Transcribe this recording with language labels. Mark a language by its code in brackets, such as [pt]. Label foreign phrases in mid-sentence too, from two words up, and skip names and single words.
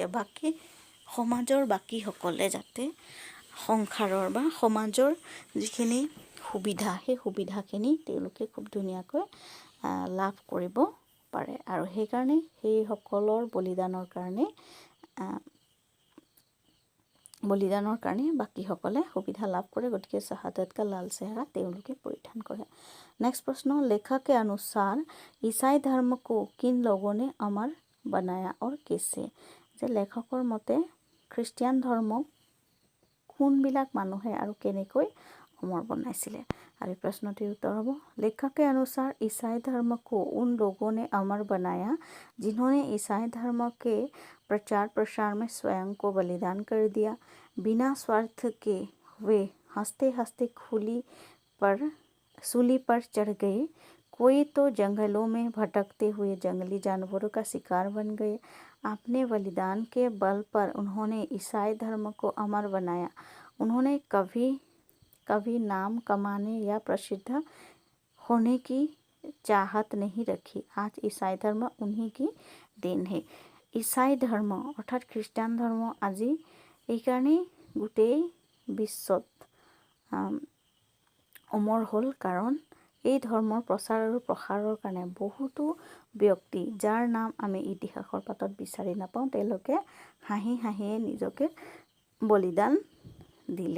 [as] বাকী সমাজৰ বাকীসকলে যাতে সংসাৰৰ বা সমাজৰ যিখিনি সুবিধা, সেই সুবিধাখিনি তেওঁলোকে খুব ধুনীয়াকৈ লাভ কৰিব পাৰে। আৰু সেইকাৰণে সেইসকলৰ বলিদানৰ কাৰণে বাকীসকলে সুবিধা লাভ কৰে। গতিকে [hi] शहादत का लाल सेहरा [as] তেওঁলোকে পৰিধান কৰে। [hi] नेक्स्ट प्रश्न, लेखक के अनुसार ईसाई धर्म को किन लोगों ने अमर बनाया और कैसे? [as] যে লেখকৰ মতে খ্ৰীষ্টিয়ান ধৰ্মক কোনবিলাক মানুহে আৰু কেনেকৈ অমৰ বনাইছিলে? আৰু এই প্ৰশ্নটিৰ উত্তৰ হ'ব [hi] लेखक के अनुसार ईसाई धर्म को उन लोगों ने अमर बनाया जिन्होंने ईसाई धर्म के प्रचार प्रसार में स्वयं को बलिदान कर दिया। बिना स्वार्थ के वे हंसते हंसते सूली पर चढ़ गए। कोई तो जंगलों में भटकते हुए जंगली जानवरों का शिकार बन गए। अपने बलिदान के बल पर उन्होंने ईसाई धर्म को अमर बनाया। उन्होंने कभी नाम कमाने या प्रसिद्ध होने की चाहत नहीं रखी। आज ईसाई धर्म उन्हीं की देन है। ईसाई धर्म [as] অৰ্থাৎ খ্ৰীষ্টান ধৰ্ম আজি এইকাৰণেই গোটেই বিশ্বত অমৰ হ'ল, কাৰণ এই ধৰ্মৰ প্ৰচাৰ আৰু প্ৰসাৰৰ কাৰণে বহুতো ব্যক্তি, যাৰ নাম আমি ইতিহাসৰ পাতত বিচাৰি নাপাওঁ, তেওঁলোকে হাঁহিয়ে নিজকে বলিদান দিলে।